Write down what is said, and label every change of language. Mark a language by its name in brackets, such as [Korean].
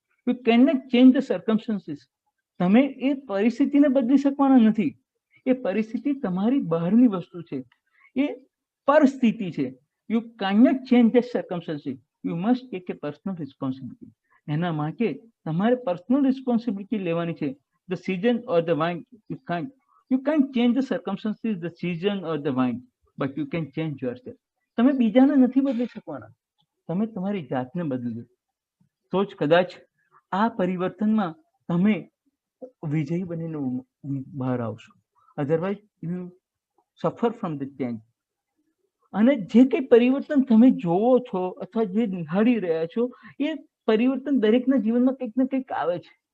[English] You can not change the circumstances. [Gujarati] તમે એ પરિસ્થિતિને બદલી શકવાના નથી. એ પરિસ્થિતિ તમારી બહારની વસ્તુ છે. એ પરિસ્થિતિ છે. [English] You can not change the circumstances. You must take a personal responsibility. [Gujarati] એના માટે તમારે પર્સનલ રિસ્પોન્સિબિલિટી લેવાની છે. [English] The season or the wind, you can't change the circumstances, the season or the wind, but you can change yourself. [Gujarati] તમે બીજાને નથી બદલી શકવાના. તમે તમારી જાતને બદલી તો જ કદાચ આ પરિવર્તનમાં તમે વિજયી બનીને બહાર આવશો. [English] Otherwise you suffer from the change. [Gujarati] અને જે કંઈ પરિવર્તન તમે જોવો છો અથવા જે નિહાળી રહ્યા છો એ પરિવર્તન દરેકના જીવનમાં કંઈક ને કંઈક આવે છે.